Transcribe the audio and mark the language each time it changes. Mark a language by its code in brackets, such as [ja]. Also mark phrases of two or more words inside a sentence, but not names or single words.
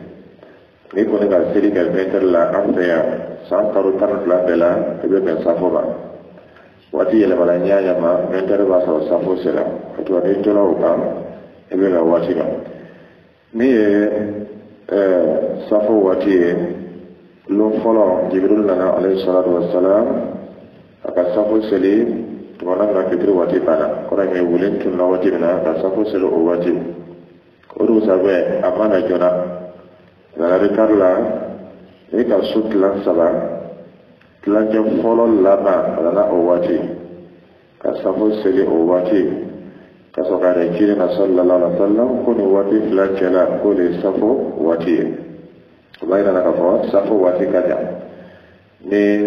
[bm] n'i kɔni ka seli kɛ 20h la an fɛ yan san kalo 12 bɛɛ la i bɛ bɛn safo ma waati yɛlɛmana ɲaɲa ma 20h b'a sɔrɔ safo sera o tuma n'i tora o kan i bɛ bɛn waati ma min ye safo waati ye lon fɔlɔ Jibril nana [ar] عليه الصلاة والسلام [bm] a ka safo seli tumana min na fitiri waati banna kɔrɔ ye wele tunna waati min na ka safo seli o waati o dugusajɛ a ma na joona nana retard la i ka su tilan 3 tilancɛ fɔlɔ laban a nana o waati ka safo seli o waati ka sɔrɔ ka yɛrɛ jiri na [ar] صلى الله عليه وسلم [bm] ko nin waati fila cɛla ko de ye safo waati ye o b'a yira k'a fɔ safo waati ka jan ni